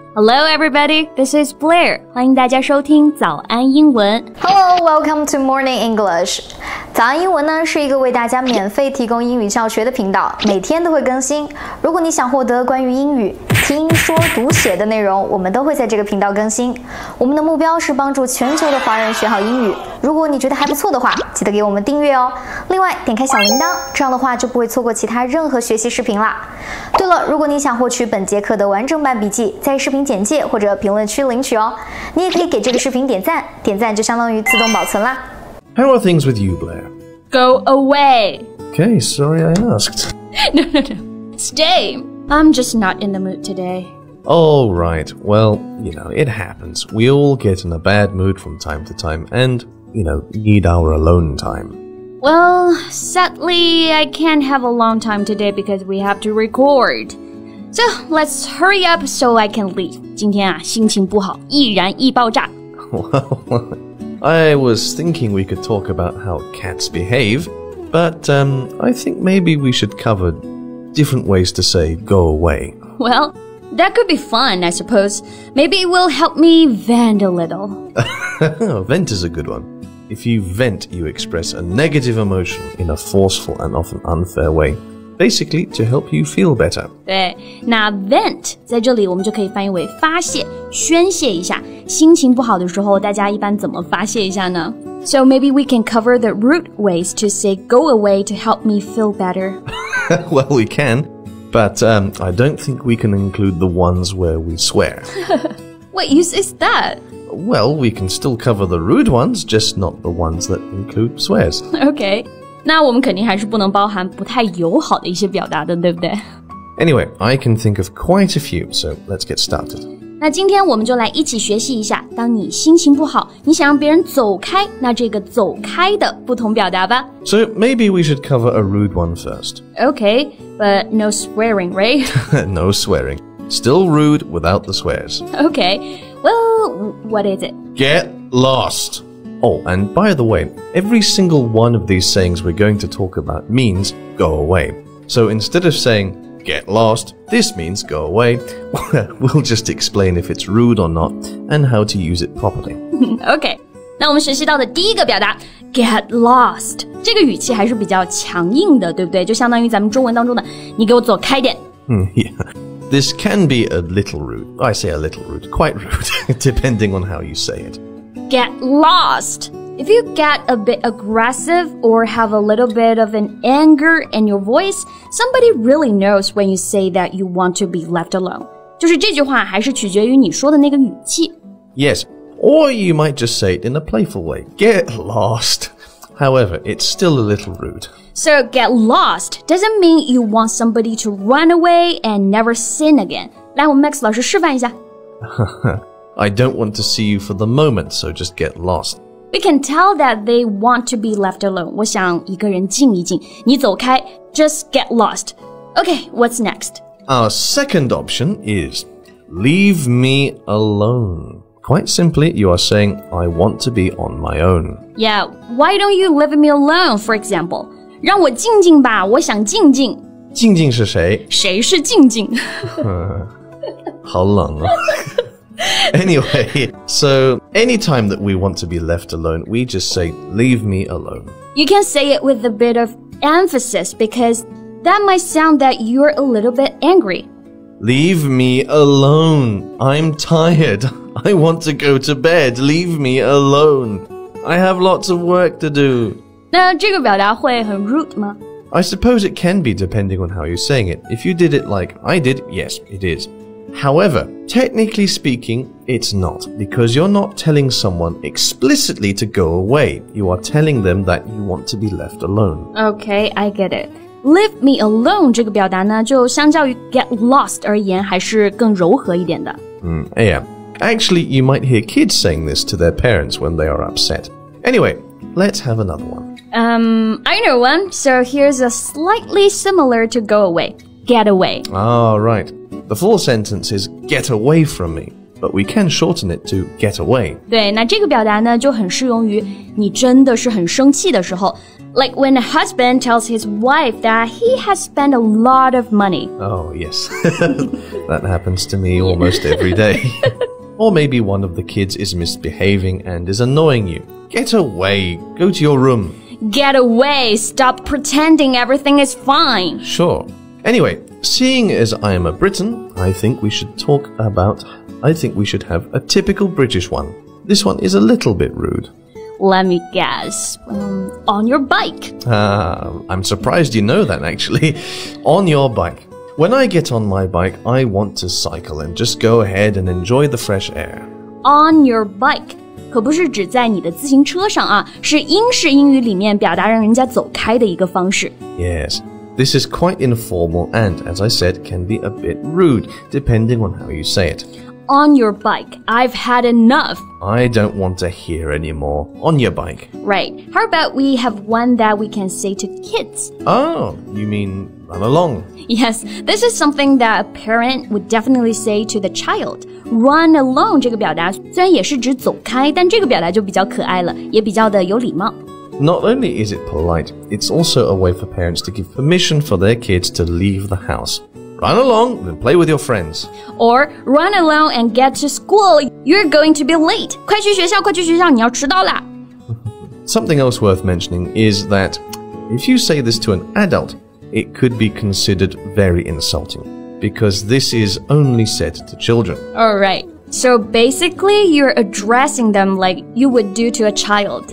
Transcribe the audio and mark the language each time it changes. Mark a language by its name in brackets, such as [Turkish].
[English] Hello everybody, this is Blair. [Chinese] 欢迎大家收听早安英文。 [English] Hello, welcome to Morning English. [Chinese] 早安英文呢是一个为大家免费提供英语教学的频道，每天都会更新。如果你想获得关于英语听说读写的内容，我们都会在这个频道更新。我们的目标是帮助全球的华人学好英语。如果你觉得还不错的话，记得给我们订阅哦。另外，点开小铃铛，这样的话就不会错过其他任何学习视频啦。对了，如果你想获取本节课的完整版笔记，在视频简介或者评论区领取哦。你也可以给这个视频点赞，点赞就相当于自动保存啦。 [English] How are things with you, Blair? Go away. Okay, sorry I asked. No. Stay. I'm just not in the mood today. All right, well, it happens. We all get in a bad mood from time to time and, need our alone time. Well, sadly, I can't have a long time today because we have to record. So, let's hurry up so I can leave. [Chinese] 今天啊，心情不好，易燃易爆炸。 [English] Well, I was thinking we could talk about how cats behave, but I think maybe we should cover different ways to say go away. Well, that could be fun, I suppose. Maybe it will help me vent a little. Vent is a good one. If you vent, you express a negative emotion in a forceful and often unfair way. Basically, to help you feel better. [Chinese] 对，那 vent 在这里我们就可以翻译为发泄、宣泄一下。心情不好的时候，大家一般怎么发泄一下呢？ [English] So maybe we can cover the root ways to say go away to help me feel better. Well, we can, but I don't think we can include the ones where we swear. What use is that? Well, we can still cover the rude ones, just not the ones that include swears. Okay. [Chinese] 那我们肯定还是不能包含不太友好的一些表达的，对不对？ [English] Anyway, I can think of quite a few, so let's get started. [Chinese] 那今天我们就来一起学习一下，当你心情不好，你想让别人走开，那这个走开的不同表达吧。 [English] So maybe we should cover a rude one first. Okay, but no swearing, right? No swearing. Still rude without the swears. Okay, well, what is it? Get lost. Oh, and by the way, every single one of these sayings we're going to talk about means go away. So instead of saying get lost, this means go away. We'll just explain if it's rude or not and how to use it properly. [Chinese] Okay, 那我们学习到的第一个表达 get lost， 这个语气还是比较强硬的，对不对？就相当于咱们中文当中的你给我走开点。 [English] Yeah. This can be a little rude. I say a little rude, quite rude, depending on how you say it. Get lost. If you get a bit aggressive or have a little bit of an anger in your voice, somebody really knows when you say that you want to be left alone. [Chinese] 就是这句话还是取决于你说的那个语气。 [English] Yes, or you might just say it in a playful way. Get lost. However, it's still a little rude. So get lost doesn't mean you want somebody to run away and never sin again. [Chinese] 来，我们 Max 老师示范一下。 [English] I don't want to see you for the moment, so just get lost. We can tell that they want to be left alone. [Chinese] 我想一个人静一静，你走开 [English] just get lost. Okay, what's next? Our second option is leave me alone. Quite simply, you are saying, I want to be on my own. Yeah, why don't you leave me alone, for example? [Chinese] 让我静静吧，我想静静。静静是谁？谁是静静？好冷啊。 [English] Anyway, so anytime that we want to be left alone, we just say, leave me alone. You can say it with a bit of emphasis because that might sound that you're a little bit angry. Leave me alone. I'm tired. I want to go to bed. Leave me alone. I have lots of work to do. [Chinese] 那这个表达会很 rude 吗？ [English] I suppose it can be depending on how you're saying it. If you did it like I did, yes, it is. However, technically speaking, it's not, because you're not telling someone explicitly to go away. You are telling them that you want to be left alone. Okay, I get it. [Chinese] Leave me alone 这个表达呢，就相较于 get lost 而言，还是更柔和一点的。 [English] Yeah. Actually, you might hear kids saying this to their parents when they are upset. Anyway, let's have another one. I know one. So here's a slightly similar to go away. Get away. Ah, right. The full sentence is get away from me. but we can shorten it to get away. [Chinese] 对，那这个表达呢就很适用于你真的是很生气的时候。 [English] Like when a husband tells his wife that he has spent a lot of money. Oh, yes. That happens to me almost every day. Or maybe one of the kids is misbehaving and is annoying you. Get away. Go to your room. Get away. Stop pretending everything is fine. Sure. Anyway, seeing as I am a Briton, I think we should have a typical British one. This one is a little bit rude. Let me guess. On your bike. I'm surprised you know that, actually. On your bike. When I get on my bike, I want to cycle and just go ahead and enjoy the fresh air. On your bike. [Chinese] 可不是指在你的自行车上啊，是英式英语里面表达让人家走开的一个方式。 [English] Yes. This is quite informal and, as I said, can be a bit rude, depending on how you say it. On your bike. I've had enough. I don't want to hear anymore. On your bike. Right. How about we have one that we can say to kids? Oh, you mean run along? Yes, this is something that a parent would definitely say to the child. [Chinese] Run along 这个表达虽然也是指走开，但这个表达就比较可爱了，也比较的有礼貌。 [English] Not only is it polite, it's also a way for parents to give permission for their kids to leave the house. Run along and play with your friends. Or run along and get to school. You're going to be late. [Chinese] 快去学校，快去学校，你要迟到啦。 [English] Something else worth mentioning is that if you say this to an adult, it could be considered very insulting because this is only said to children. Alright. So basically, you're addressing them like you would do to a child.